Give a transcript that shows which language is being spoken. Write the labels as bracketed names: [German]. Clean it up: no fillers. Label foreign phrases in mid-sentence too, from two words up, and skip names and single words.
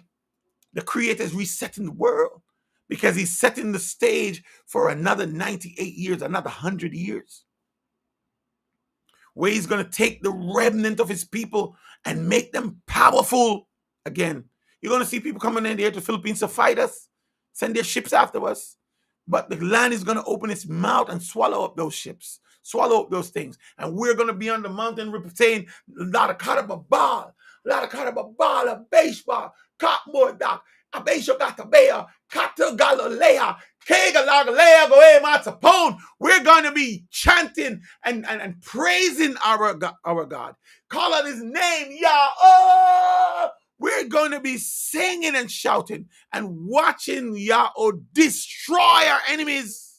[English] The Creator is resetting the world because he's setting the stage for another 98 years, another 100 years, where he's going to take the remnant of his people and make them powerful again. You're going to see people coming in there to the Philippines to fight us, send their ships after us. But the land is going to open its mouth and swallow up those ships, swallow up those things. And we're going to be on the mountain saying, La Karababal, La Karababal, a baseball, Katmordak, a baseball gatabea, Kata Galilea, Kegalagalea, Goe Matzapone. We're going to be chanting and praising our God. Call out his name, Yah. We're going to be singing and shouting and watching Yahweh destroy our enemies.